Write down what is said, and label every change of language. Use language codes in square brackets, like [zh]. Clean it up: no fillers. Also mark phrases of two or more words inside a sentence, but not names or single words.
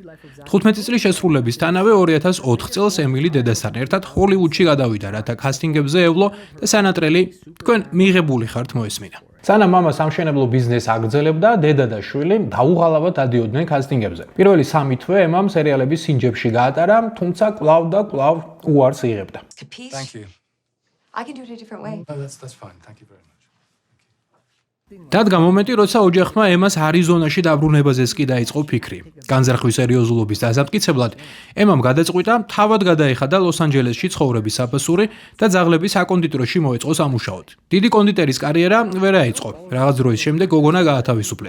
[ka] 15 წლის შესრულებისთანავე 2004 წელს ემილი დედასთან ერთად ჰოლივუდში გადავიდა, რათა კასტინგებზე ევლო და სანატრელი თქვენ მიღებული ხართ მოესმინა. სანამ მამა სამშენებლო ბიზნესს აგრძელებდა, დედა და შვილი დაუღალავად დადიოდნენ კასტინგებზე. პირველი 3 თვე ემამ სერიალების სინჯებში გაატარა, თუმცა კვლავ და კვლავ უარს იღებდა. [en] Thank you. I can do it a different way. No, that's fine. Thank you very much. [ka] დადგა მომენტი, როცა ოჯახმა ემას არიზონაში დაბრუნებაზეც კი დაიწყო ფიქრი. განზრახვის სერიოზულობის დასამტკიცებლად ემამ გადაწყვიტა თავად გადაეხადა ლოს-ანჯელესში ცხოვრების საფასური და ძაღლების საკონდიტეროში მოეწყო სამუშაოდ. დიდი კონდიტერის კარიერა ვერ აიწყო. რაღაც დროის შემდეგ გოგონა გაათავისუფლეს.